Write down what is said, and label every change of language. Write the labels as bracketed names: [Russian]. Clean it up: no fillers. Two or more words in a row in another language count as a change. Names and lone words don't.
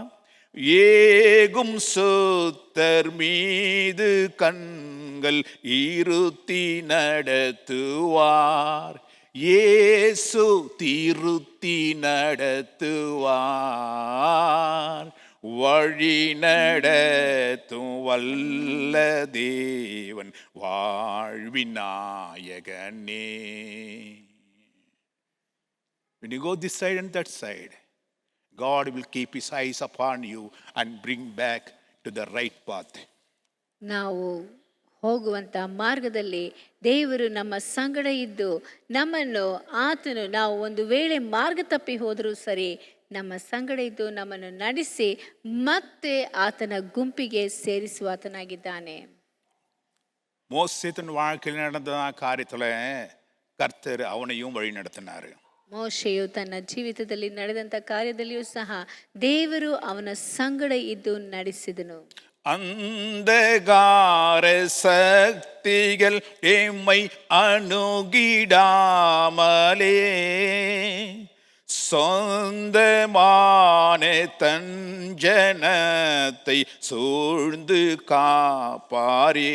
[Tamil] ஏகும் சுத்தர் மீது கண்கள் இருத்தி நடத்துவார். இயேசு திருத்தி நடத்துவார். வழி நடத்தும் வல்ல தேவன் வாழ்வின் நாயகனே. [English] When you go this side and that side, God will keep his eyes upon you and bring back to the right path. [Kannada] ನಾವು ಹೋಗುವಂಥ ಮಾರ್ಗದಲ್ಲಿ ದೇವರು ನಮ್ಮ ಸಂಗಡ ಇದ್ದು ನಮ್ಮನ್ನು ಆತನು, ನಾವು ಒಂದು ವೇಳೆ ಮಾರ್ಗ ತಪ್ಪಿ ಹೋದರೂ ಸರಿ, ನಮ್ಮ ಸಂಗಡ ಇದ್ದು ನಮ್ಮನ್ನು ನಡೆಸಿ ಮತ್ತೆ ಆತನ ಗುಂಪಿಗೆ ಸೇರಿಸುವ ಆತನಾಗಿದ್ದಾನೆ. [Tamil] மோசேத்தின் வாழ்க்கையில் நடந்த காரியத்தில் கர்த்தர் அவனையும் வழி நடத்தினார். [Kannada] ಮೋಶೆಯು ತನ್ನ ಜೀವಿತದಲ್ಲಿ ನಡೆದಂಥ ಕಾರ್ಯದಲ್ಲಿಯೂ ಸಹ ದೇವರು ಅವನ ಸಂಗಡ ಇದ್ದು ನಡೆಸಿದನು. [Tamil] அந்தகார சக்திகள் எம்மை அணுகிடாமலே சொந்தமான தஞ்சனத்தை சூழ்ந்து காப்பாரே.